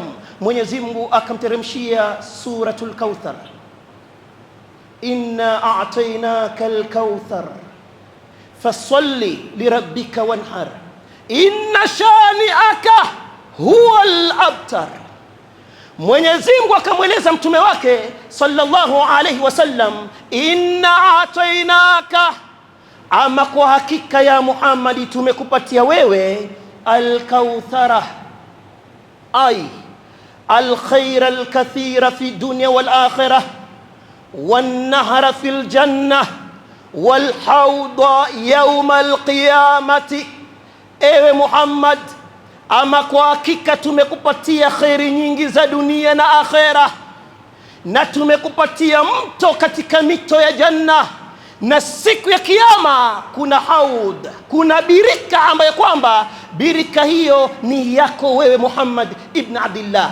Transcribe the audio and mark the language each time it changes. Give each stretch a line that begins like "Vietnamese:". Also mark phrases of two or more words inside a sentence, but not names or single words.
Swahili: Mwenyezi Mungu akamteremshia suratul Kauthar,
Arabic: إنا أعطيناك الكوثر فصل لربك وانحر إن شانئك هو الأبتر.
Swahili: Mwenyezi Mungu akamweleza mtume wake
Arabic: صلى الله عليه وسلم إنا أعطيناك,
Swahili: ama kwa hakika ya Muhammadi tumekupatia wewe
Arabic: الكوثر أي الخير الكثير في الدنيا والآخرة والنهر في الجنة والحوض يوم القيامة.
Swahili: Ewe Muhammad, ama kwa hakika tumekupatia khairi nyingi za dunia na akhera, na tumekupatia mto katika mito ya janna, na siku ya kiyama kuna haud, kuna birika ambayo kwamba birika hiyo ni yako wewe Muhammad ibn Abdullah.